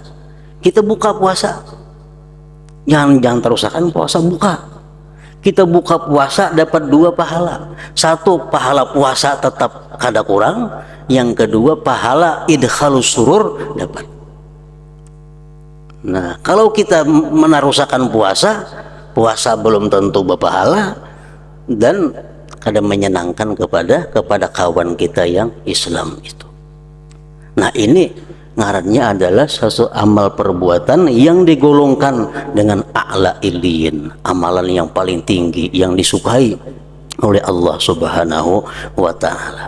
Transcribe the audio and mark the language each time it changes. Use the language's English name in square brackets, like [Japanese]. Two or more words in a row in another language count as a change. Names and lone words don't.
[Indonesian] Kita buka puasa, jangan terusakan puasa, buka. Kita buka puasa dapat 2 pahala. 1 pahala puasa tetap kada kurang, yang kedua pahala [Arabic] idkhalus surur [Indonesian] dapat. Nah, kalau kita menarusakan puasa, puasa belum tentu berpahala dan kadang menyenangkan kepada kawan kita yang Islam itu. Nah, ini ngarannya adalah sesuatu amal perbuatan yang digolongkan dengan [Arabic] a'la illiyin, [Indonesian] amalan yang paling tinggi yang disukai oleh Allah [Arabic] Subhanahu wa taala.